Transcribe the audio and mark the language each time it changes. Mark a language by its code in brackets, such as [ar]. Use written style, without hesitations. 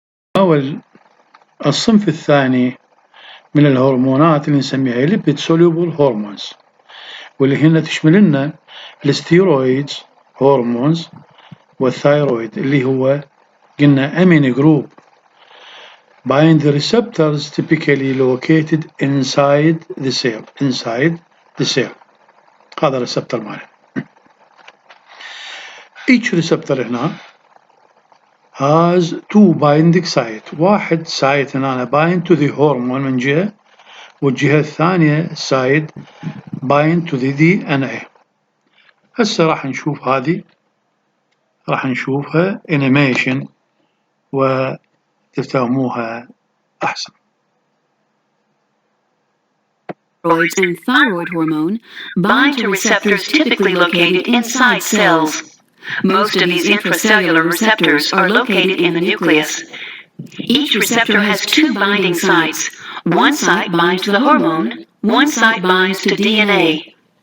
[ar] نتناول الصنف الثاني من الهرمونات اللي نسميها lipid soluble hormones، واللي هنا تشمل لنا الستيرويدز هرمونز والثايرويد اللي هو قلنا [en] amine group bind the receptors typically located inside the cell. [ar] هذا الريسبتر ماله. [en] each receptor [ar] هنا [en] has two binding site. [ar] واحد [en] site [ar] هنا [en] bind to the hormone [ar] من جهة، والجهة الثانية [en] site bind to the DNA. [ar] هسه راح نشوف هذه، راح نشوفها animation وتفهموها أحسن. [en] Steroids and thyroid hormone bind to receptors typically located inside cells. Most of these intracellular receptors are located in the nucleus. Each receptor has two binding sites. One site binds to the hormone, one site binds to DNA.